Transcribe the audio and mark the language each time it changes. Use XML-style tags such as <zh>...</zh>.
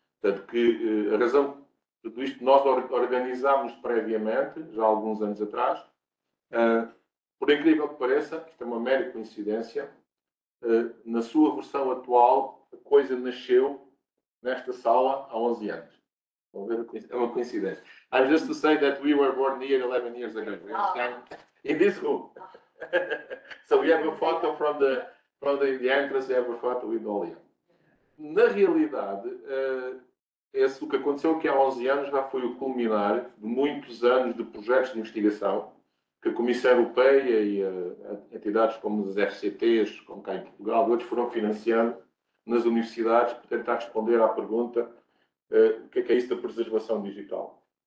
<pt>Portanto, que a razão de tudo isto, nós organizámos previamente, já há alguns anos atrás, por incrível que pareça, isto é uma mera coincidência, na sua versão atual, a coisa nasceu nesta sala há 11 anos. É uma coincidência.</pt> <en>I'm just to say that we were born here 11 years ago. In this room. So we have a photo from the entrance, we have a photo with Olia.</en> <pt>Na realidade, o que aconteceu aqui há 11 anos já foi o culminar de muitos anos de projetos de investigação que a Comissão Europeia e entidades como as FCTs, como cá em Portugal, outros foram financiando nas universidades para tentar responder à pergunta o que é isso da preservação digital.</pt>